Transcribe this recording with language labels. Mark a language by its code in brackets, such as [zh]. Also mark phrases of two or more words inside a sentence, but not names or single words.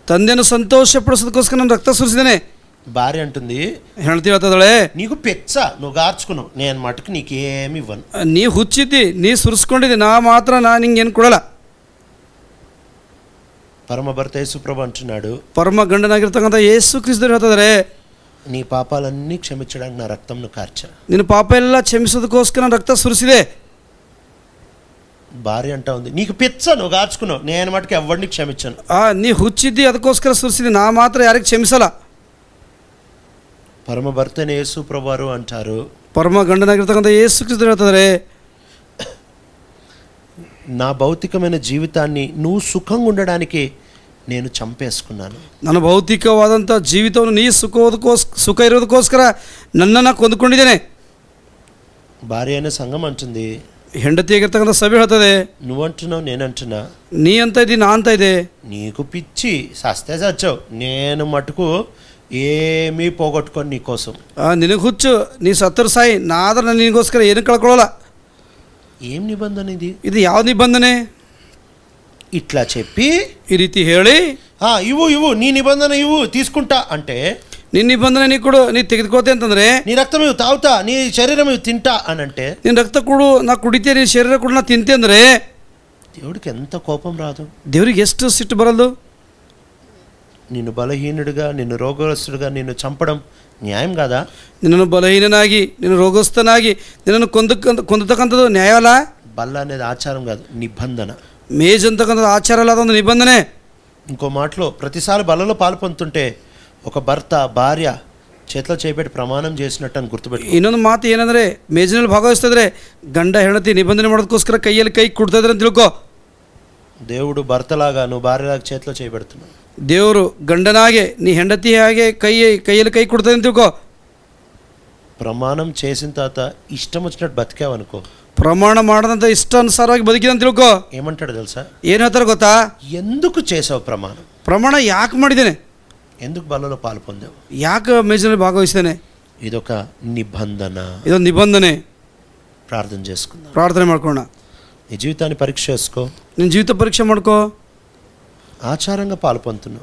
[kn] ತಂದೆಯನ್ನು ಸಂತೋಷ ಪಡಿಸೋದಕ್ಕೋಸ್ಕರ ನಾನು ರಕ್ತ ಸುರಿಸಿದ್ದೇನೆ. [te] భార్య అంటుంది, [kn] ಹೆಂಡತಿ ಹೇಳ್ತದಳೆ, [te] నీకు పెచ్చ, నువ్వు గార్చుకున్నావు, నేను మటుకు నీకేమి ఇవ్వను. [kn] ನೀ ಹುಚ್ಚಿದ್ದಿ, ನೀ ಸುರಿಸ್ಕೊಂಡಿದ್ದಿ, ನಾ ಮಾತ್ರ ನಿಂಗೇನು ಕೊಡಲ್ಲ. [te] పరమ భర్త యేసుప్రభు అంటున్నాడు, [kn] ಪರಮ ಗಂಡನಾಗಿರ್ತಕ್ಕಂಥ ಯೇಸು ಕ್ರಿಸ್ತರು ಹೇಳ್ತಿದ್ದಾರೆ, [te] నీ పాపాలన్నీ క్షమించడానికి నా రక్తంను కార్చా. [kn] ನಿನ್ನ ಪಾಪ ಎಲ್ಲ ಕ್ಷಮಿಸೋದಕ್ಕೋಸ್ಕರ ನಾನು ರಕ್ತ ಸುರಿಸಿದೆ. [te] భార్య అంటా ఉంది, నీకు పిచ్చ, నువ్వు గార్చుకున్నావు, నేను మటుకు ఎవరిని క్షమించను. [kn] ನೀ ಹುಚ್ಚಿದ್ದಿ, ಅದಕ್ಕೋಸ್ಕರ ಸುರಿಸಿದ್ದಿ, ನಾ ಮಾತ್ರ ಯಾರಿಗೆ ಕ್ಷಮಿಸಲ್ಲ. [te] పరమ భర్తని యేసుప్రభు వారు అంటారు, [kn] ಪರಮ ಗಂಡನಾಗಿರ್ತಕ್ಕಂಥ ಯೇಸು ಕ್ರಿಸ್ತರು ಹೇಳ್ತಿದ್ದಾರೆ, [te] నా భౌతికమైన జీవితాన్ని నువ్వు సుఖంగా ఉండడానికి నేను చంపేసుకున్నాను. [kn] ನನ್ನ ಭೌತಿಕವಾದಂಥ ಜೀವಿತವನ್ನು ನೀ ಸುಖ ಇರೋದಕ್ಕೋಸ್ಕರ ನನ್ನನ್ನು ಕೊಂದುಕೊಂಡಿದ್ದೇನೆ. [te] భార్య అయిన సంఘం అంటుంది, [kn] ಹೆಂಡತಿಯಾಗಿರ್ತಕ್ಕಂಥ ಸಭೆ ಹೇಳ್ತದೆ, [te] నువ్వంటున్నావు నేనంటున్నా, [kn] ನೀ ಅಂತ ಇದ್ದಿ, ನಾ ಅಂತ ಇದೆ. [te] నీకు పిచ్చి, సస్తే చచ్చావు, నేను మటుకు ఏమీ పోగొట్టుకొని నీకోసం. [kn] ನಿನಗೆ ಹುಚ್ಚು, ನೀ ಸತ್ತರು ಸಾಯಿ, ನಾ ಆದ್ರೆ ನಿನಗೋಸ್ಕರ ಏನು ಕಳ್ಕೊಳ್ಳಲ್ಲ. [te] ఏం నిబంధన ఇది? [kn] ಇದು ಯಾವ ನಿಬಂಧನೆ? [te] ఇట్లా చెప్పి [kn] ಈ ರೀತಿ ಹೇಳಿ, [te] ఇవ్వు నీ నిబంధన ఇవ్వు, తీసుకుంటా అంటే, [kn] ನಿನ್ನ ನಿಬಂಧನೆ ನೀ ಕೊಡು, ನೀ ತೆಗೆದುಕೋತೆ ಅಂತಂದ್ರೆ, [te] నీ రక్తం ఇవ్వు తాగుతా, నీ శరీరం ఇవ్వు తింటా అని అంటే, [kn] ನಿನ್ನ ರಕ್ತ ಕೊಡು ನಾ ಕುಡಿತೆ, ನಿನ್ನ ಶರೀರ ಕೊಡು ನಾ ತಿಂತೆ ಅಂದರೆ [te] దేవుడికి ఎంత కోపం రాదు? [kn] ದೇವ್ರಿಗೆ ಎಷ್ಟು ಸಿಟ್ಟು ಬರಲ್ದು? [te] నిన్ను బలహీనుడిగా, నిన్ను రోగగ్రస్తుడిగా నిన్ను చంపడం న్యాయం కాదా? [kn] ನಿನ್ನನ್ನು ಬಲಹೀನನಾಗಿ, ನಿನ್ನ ರೋಗಸ್ಥನಾಗಿ ನಿನ್ನನ್ನು ಕೊಂದತಕ್ಕಂಥದ್ದು ನ್ಯಾಯವಲ್ಲ. [te] బల్ల అనేది ఆచారం కాదు, నిబంధన. [kn] ಮೇಜ್ ಅಂತಕ್ಕಂಥದ್ದು ಆಚಾರ ಅಲ್ಲ, ಅದೊಂದು ನಿಬಂಧನೆ. [te] ఇంకో మాటలో, ప్రతిసారి బలలో పాలు పొందుతుంటే ఒక భర్త భార్య చేతిలో చేపెట్టి ప్రమాణం చేసినట్టు అని గుర్తుపెట్టు. [kn] ಇನ್ನೊಂದು ಮಾತು ಏನಂದರೆ, ಮೇಜಿನಲ್ಲಿ ಭಾಗವಹಿಸ್ತಿದ್ರೆ ಗಂಡ ಹೆಂಡತಿ ನಿಬಂಧನೆ ಮಾಡೋದಕ್ಕೋಸ್ಕರ ಕೈಯಲ್ಲಿ ಕೈ ಕೊಡ್ತಾ ಇದ್ರೆ ಅಂತ ತಿಳ್ಕೊ. [te] దేవుడు భర్తలాగా, నువ్వు భార్యలాగా చేతిలో చేయబెడుతున్నావు. [kn] ದೇವರು ಗಂಡನಾಗೆ, ನೀ ಹೆಂಡತಿ ಹಾಗೆ ಕೈಯಲ್ಲಿ ಕೈ ಕೊಡ್ತಾ ಅಂತ ತಿಳ್ಕೊ. [te] ప్రమాణం చేసిన తర్వాత ఇష్టం వచ్చినట్టు బతికావనుకో, [kn] ಪ್ರಮಾಣ ಮಾಡದಂತ ಇಷ್ಟಾನುಸಾರವಾಗಿ ಬದುಕಿದೆ ಅಂತ ತಿಳ್ಕೊ. [te] ఏమంటాడు తెలుసా? [kn] ಏನು ಹೇಳ್ತಾರೆ ಗೊತ್ತಾ? [te] ఎందుకు చేసావు ప్రమాణం? [kn] ಪ್ರಮಾಣ ಯಾಕೆ ಮಾಡಿದ್ದೇನೆ? [te] ఎందుకు బలలో పాలు పొందావు? [kn] ಯಾಕೆ ಮೇಜಿನಲ್ಲಿ ಭಾಗವಹಿಸ್ತೇನೆ? [te] ఇదొక నిబంధన. [kn] ಇದೊಂದು ನಿಬಂಧನೆ. [te] ప్రార్థన చేసుకుందాం, [kn] ಪ್ರಾರ್ಥನೆ ಮಾಡ್ಕೋಣ. [te] నీ జీవితాన్ని పరీక్ష చేసుకో, [kn] ನಿನ್ನ ಜೀವಿತ ಪರೀಕ್ಷೆ ಮಾಡ್ಕೋ. [te] ఆచారంగా పాలు పొందుతున్నావు,